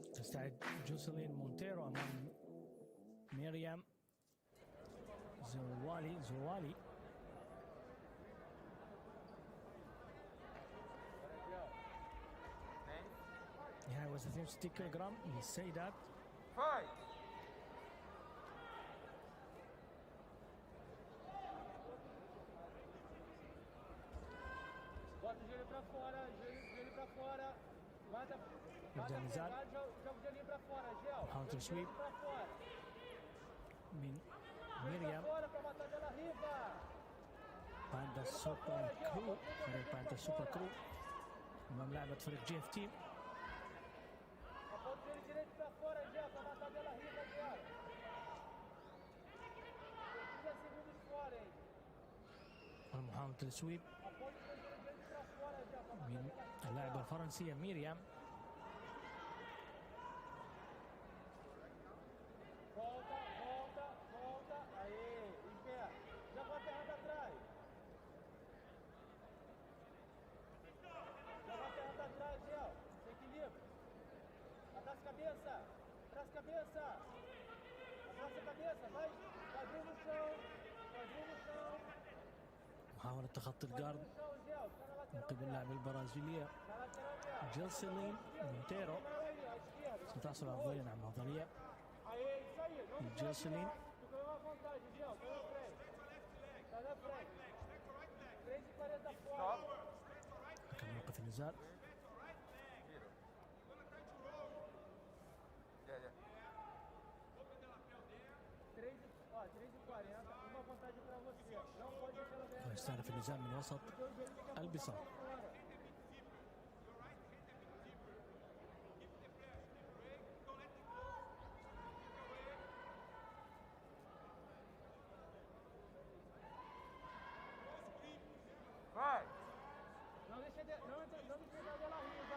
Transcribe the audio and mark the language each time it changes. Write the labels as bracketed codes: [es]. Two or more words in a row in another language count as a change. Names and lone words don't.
[ar] يستعد جوسلين مونتيرو أمام ميريام زوالي. نهاية وزن 62 كيلوغرام للسيدات. [pt] Bota o joelho pra fora, joelho pra fora. Mata [ar] يبدأ النزال. [pt] joga o joelhinho pra fora, Gel. [ar] محاولة تسويب [pt] Pra fora. [ar] من [pt] Pra [ar] ميريام. [pt] fora pra matar dela riba. [ar] باندا سوبر كرو، فريق باندا سوبر كرو أمام لاعبة فريق جي اف تي. [pt] Aponta o joelho direito pra fora, Gel, pra matar dela riba, Gel. 30 segundos fora, hein. [ar] ومحاولة التسويب [pt] Aponta o joelho direito pra fora, Gel, pra matar [ar] من [pt] dela riba. [ar] اللاعبة الفرنسية ميريام. [pt] Volta. Aê, em pé. Já bota a errada atrás. Já bota a errada atrás, Gel. Se equilibra. Atrás cabeça. Atrás cabeça. Atrás a cabeça. Vai. Quadril no chão. [ar] محاولة تخطي الجارد [pt] No chão, Gel. Tá na [ar] من [pt] lateral. [ar] قبل اللاعبة البرازيلية [pt] Na lateral, Gel. [ar] جيلسلين مونتيرو. [pt] Aí, à esquerda. [ar] ستحصل أفضلية على الأفضلية. [pt] Aê, isso aí. Vamos Jocelyn. Tu ganhou a vantagem, Gel. Tá na frente. Tá na frente. 3:40 fora. [ar] كان يوقف النزال. [pt] Ó, 3:40, uma vantagem pra você. Não pode deixar ela ganhar. [ar] ويستهدف النزال من وسط البساط. [pt] Vai! Não deixa dela riba.